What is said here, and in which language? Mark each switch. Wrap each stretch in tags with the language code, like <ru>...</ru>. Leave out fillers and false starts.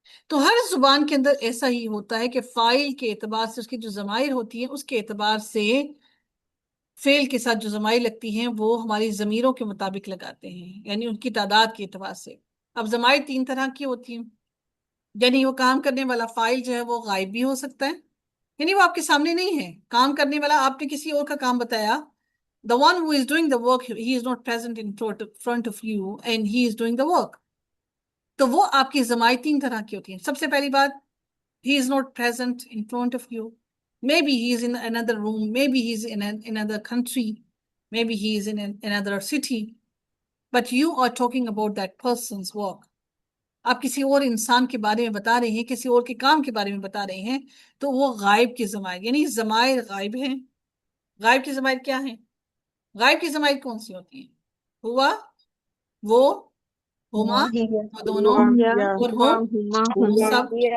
<ur>تو ہر زبان کے اندر ایسا ہی ہوتا ہے کہ فاعل کے اعتبار سے اس کی جو ضمائر ہوتی ہیں اس کے اعتبار سے فعل کے ساتھ جو ضمائر لگتی ہیں وہ ہماری ضمیروں کے مطابق لگاتے ہیں، یعنی ان کی تعداد کے اعتبار سے. اب ضمائر 3 طرح کی ہوتی ہیں. یعنی وہ کام کرنے والا فاعل جو ہے وہ غائب بھی ہو سکتا ہے، یعنی وہ آپ کے سامنے نہیں ہے. کام کرنے والا، آپ نے کسی اور کا کام بتایا،</ur> <en>the one who is doing the work, he is not present in front of you and he is doing the work.</en> <ur>تو وہ آپ کی ضمائر 3 طرح کی ہوتی ہیں. سب سے پہلی بات،</ur> <en>he is not present in front of you. Maybe he is in another room, maybe he is in another country, maybe he is in another city, but you are talking about that person's work.</en> <ur>آپ کسی اور انسان کے بارے میں بتا رہے ہیں، کسی اور کے کام کے بارے میں بتا رہے ہیں، تو وہ غائب کی ضمائر، یعنی ضمائر غائب ہیں. غائب کی ضمائر کیا ہیں؟ غائب کی ضمائر کون سی ہوتی ہیں؟ ہوا، وہ، ہما، وہ دونوں، اور ہم سب.</ur>